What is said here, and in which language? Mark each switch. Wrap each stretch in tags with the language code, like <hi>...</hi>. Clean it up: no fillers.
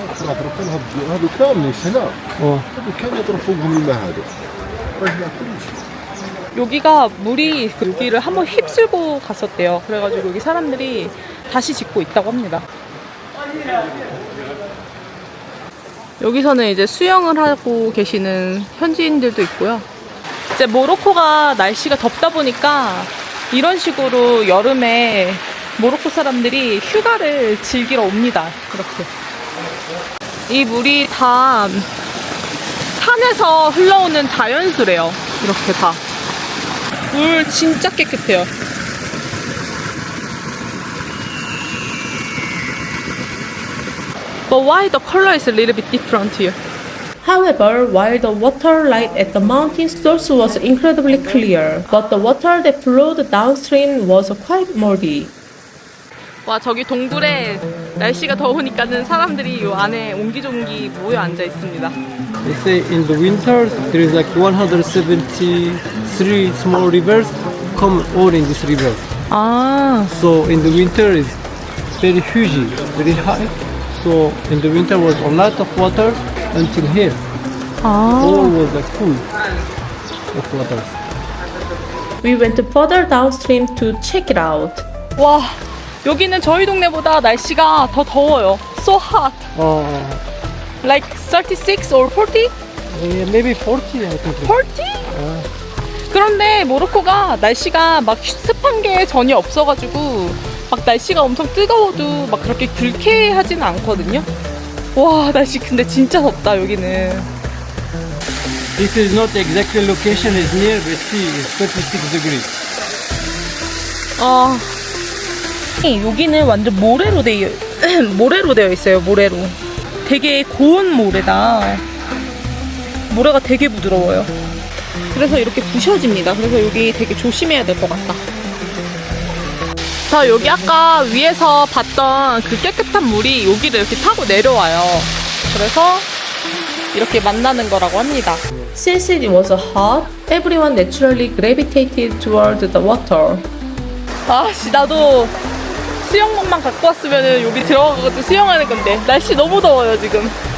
<ar>هذو كاملين هنا هذو كامل يطرفوهم الماء هذا رجع كلش.</ar> <ko>여기가 물이 여기를 한번 휩쓸고 갔었대요. 그래가지고 여기 사람들이 다시 짓고 있다고 합니다. 여기서는 이제 수영을 하고 계시는 현지인들도 있고요. 이제 모로코가 날씨가 덥다 보니까 이런 식으로 여름에 모로코 사람들이 휴가를 즐기러 옵니다. 이렇게. 이 물이 다 산에서 흘러오는 자연수래요. 이렇게 다. 물 진짜 깨끗해요.</ko> <en>But why the color is a little bit different here? However, while the water light at the mountain source was incredibly clear, but the water that flowed downstream was quite muddy.</en> <ko>와, 저기 동굴에 날씨가 더우니까는 사람들이 요 안에 옹기종기 모여 앉아 있습니다.</ko> <en>They say in the winter there is like 173 small rivers come all in this river. 아, So in the winter is very huge, very high. So in the winter was a lot of water until here. All was like full of water. We went further downstream to check it out.</en> <ko>와, 여기는 저희 동네보다 날씨가 더 더워요.</ko> <en>So hot. Like 36 or 40? Yeah, maybe 40 I think. 40?</en> <ko>그런데 모로코가 날씨가 막 습한 게 전혀 없어가지고 막 날씨가 엄청 뜨거워도 막 그렇게 불쾌하지는 않거든요. 와, 날씨 근데 진짜 덥다 여기는.</ko> <en>This is not exactly location is near the sea. It's 36 degrees.</en> <ko>여기는 완전 모래로 모래로 되어 있어요. 모래로. 되게 고운 모래다. 모래가 되게 부드러워요. 그래서 이렇게 부셔집니다. 그래서 여기 되게 조심해야 될 것 같다. 자, 여기 아까 위에서 봤던 그 깨끗한 물이 여기를 이렇게 타고 내려와요. 그래서 이렇게 만나는 거라고 합니다.</ko> <en>Since it was hot, everyone naturally gravitated toward the water.</en> <ko>아씨, 나도 수영복만 갖고 왔으면 여기 들어가서 수영하는 건데 날씨 너무 더워요 지금.</ko>